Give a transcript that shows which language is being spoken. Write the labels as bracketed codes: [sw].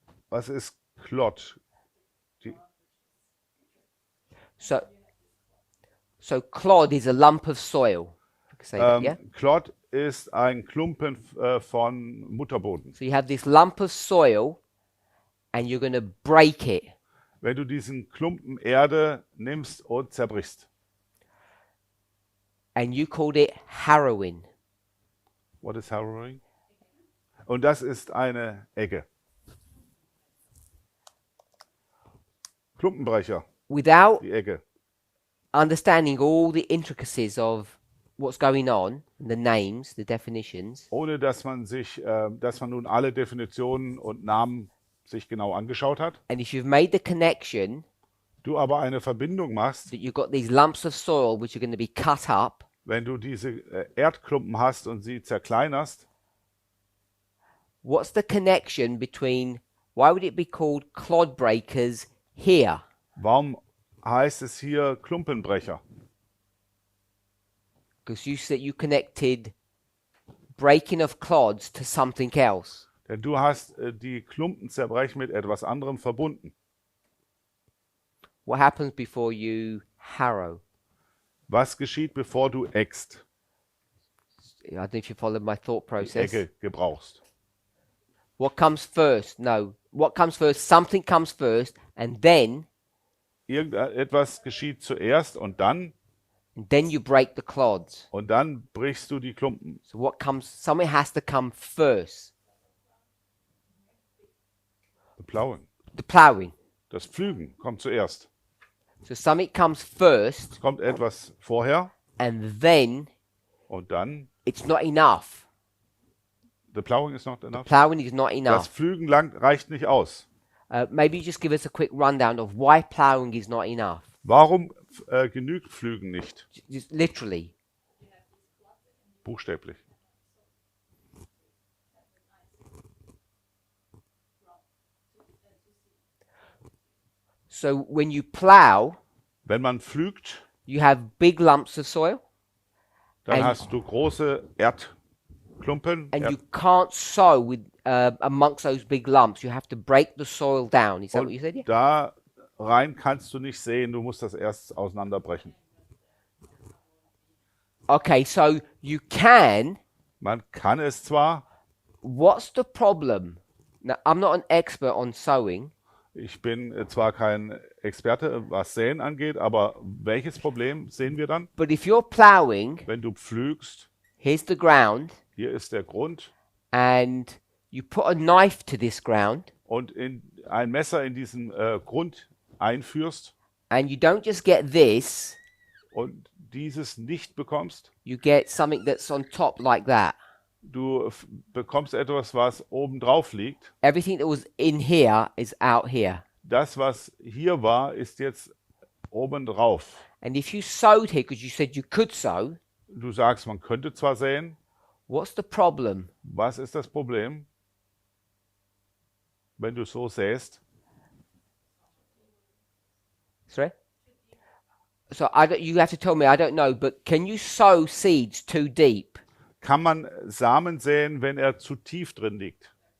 [de] Was ist Clod? [en] So clod is a lump of soil. I can say that, yeah? [de] Clod ist ein Klumpen von Mutterboden. [en] So you have this lump of soil and you're going to break it. [de] Wenn du diesen Klumpen Erde nimmst und zerbrichst. [en] And you called it harrowing. What is harrowing? [de] Und das ist eine Egge. Klumpenbrecher, [en] Without [de] die Egge. [en] understanding all the intricacies of what's going on, the names, the definitions, [de] Ohne dass man nun alle Definitionen und Namen sich genau angeschaut hat. [en] and if you've made the connection [de] Du aber eine Verbindung machst, [en] that you've got these lumps of soil which are going to be cut up, [de] wenn du diese Erdklumpen hast und sie zerkleinerst, [en] what's the connection between, why would it be called clod breakers here? [de] warum heißt es hier Klumpenbrecher? [en] Because you said you connected breaking of clods to something else. [de] Denn du hast die Klumpen zerbrechen mit etwas anderem verbunden. [en] What happens before you harrow? [de] Was geschieht, bevor du eckst, [en] I don't know if you followed my thought [de] die [en] process. [de] Ecke gebrauchst? [en] What comes first? No. What comes first? Something comes first, and then [de] Irgendetwas geschieht zuerst [en] and then you break the clods. [de] und dann brichst du die Klumpen. [en] So what comes? Something has to come first. The ploughing. [de] Das Pflügen kommt zuerst. [en] So something comes first, [de] Es kommt etwas vorher [en] and then [de] und dann, [en] it's not enough. the plowing is not enough. Ploughing is not [de] Das [en] enough. [de] Pflügen reicht nicht aus. [en] Maybe you just give us a quick rundown of why ploughing is not enough. [de] Warum genügt Pflügen nicht? [en] Just literally. [de] Buchstäblich. [en] So when you plough, [de] Wenn man pflügt, [en] you have big lumps of soil, [de] dann [en] And- [de] hast du große Erdklumpen. [en] and you can't sow with amongst those big lumps. You have to break the soil down. Is that what you said? Yeah? [de] Da rein kannst du nicht sehen, du musst das erst auseinanderbrechen. [en] Okay, so you can. [de] Man kann es zwar, [en] What's the problem? Now, I'm not an expert on sowing, [de] ich bin zwar kein Experte, was Säen angeht, aber welches Problem sehen wir dann? [en] but if you're ploughing, [de] Wenn du pflügst, [en] here's the ground, [de] hier ist der Grund [en] and you put a knife to this ground, [de] und ein Messer in diesen Grund einführst [en] and you don't just get this, [de] und dieses nicht bekommst, [en] you get something that's on top like that. [de] du bekommst etwas, was oben drauf liegt. [en] Everything that was in here is out here. [de] Das, was hier war, ist jetzt oben drauf. [en] And if you sowed here, because you said you could sow, [de] Du sagst, man könnte zwar säen, [en] what's the problem? [de] was ist das Problem, wenn du so säst? [en] Sorry? So you have to tell me, I don't know, but can you sow seeds too deep? [de] Kann man Samen säen, wenn er zu tief drin liegt